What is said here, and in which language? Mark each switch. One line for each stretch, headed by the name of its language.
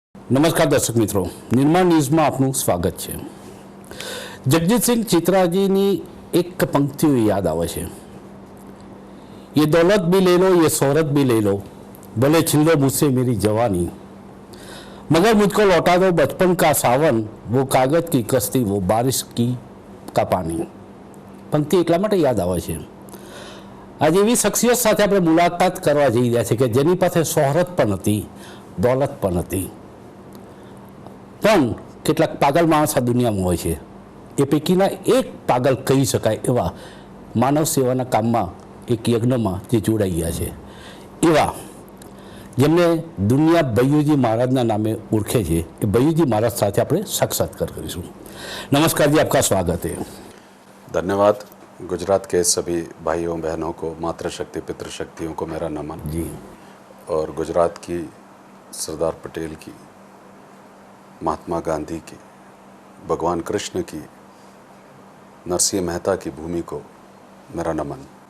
Gujarati: નમસ્કાર દર્શક મિત્રો, નિર્માણ ન્યૂઝમાં આપનું સ્વાગત છે। જગજીતસિંહ ચિત્રાજીની એક પંક્તિઓ યાદ આવે છે,
Hindi: ये दौलत भी ले लो, ये शोहरत भी ले लो, भले छीन लो मुझसे मेरी जवानी, मगर मुझको लौटा दो बचपन का सावन, वो कागज की कश्ती, वो बारिश की का पानी।
Gujarati: પંક્તિ એટલા માટે યાદ આવે છે, આજે એવી શખ્સિયત સાથે આપણે મુલાકાત કરવા જઈ રહ્યા છે કે જેની પાસે શોહરત પણ હતી, દોલત પણ હતી, પણ કેટલાક પાગલ માણસ આ દુનિયામાં હોય છે। એ પૈકીના એક પાગલ કહી શકાય એવા માનવ સેવાના કામમાં એક યજ્ઞમાં જે જોડાઈ ગયા છે, એવા જેમને દુનિયા ભૈયુજી મહારાજના નામે ઓળખે છે, એ ભૈયુજી મહારાજ સાથે આપણે સાક્ષાત્કાર કરીશું।
Hindi: नमस्कार जी, आपका स्वागत है। धन्यवाद। गुजरात के सभी भाइयों बहनों को, मातृशक्ति पितृशक्तियों को मेरा नमन जी। और गुजरात की सरदार पटेल की, महात्मा गांधी की, भगवान कृष्ण की, नरसिंह मेहता की भूमि को मेरा नमन।